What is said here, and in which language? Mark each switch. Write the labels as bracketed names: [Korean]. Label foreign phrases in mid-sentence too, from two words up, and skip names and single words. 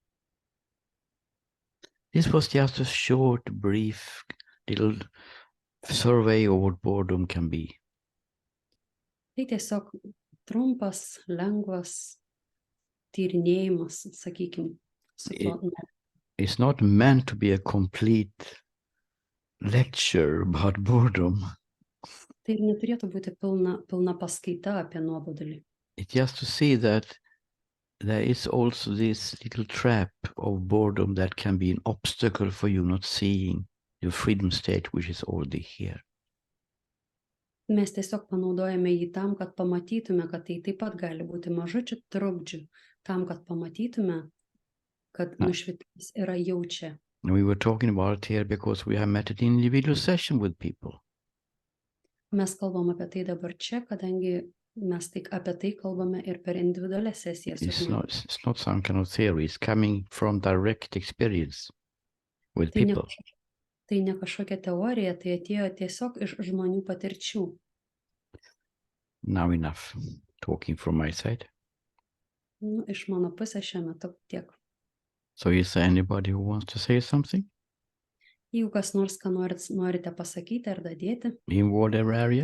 [English] This was just a short, brief, little survey of what boredom can be. [Lithuanian] Tai tiesiog trumpas, lengvas tyrinėjimas, sakykime. [English] It's not meant to be a complete lecture about boredom. [Lithuanian] Tai neturėtų būti pilna paskaita apie nuobodulį. [English] it's just to see that there is also this little trap of boredom that can be an obstacle for you not seeing your freedom state, which is already here. [Lithuanian] Mes tiesiog panaudojame jį tam, kad pamatytume, kad tai taip pat gali būti mažučių trukdžių, tam, kad pamatytume, kad nušvitimas yra jau čia. [English] And we were talking about it here because we have met an individual session with people. [Lithuanian] Mes kalbam apie tai dabar čia, kadangi mes tik apie tai kalbame ir per individualias sesijas. [English] It's not some kind of theory. It's coming from direct experience with people. [Lithuanian] Tai ne kažkokia teorija, tai atėjo tiesiog iš žmonių patirčių. [English] Now enough talking from my side. [Lithuanian] Iš mano pusės šiuo metu tiek. [English] So is there anybody who wants to say something? [Lithuanian] Jeigu kas nors, ką norite pasakyti ar dadėti. [English] In whatever area?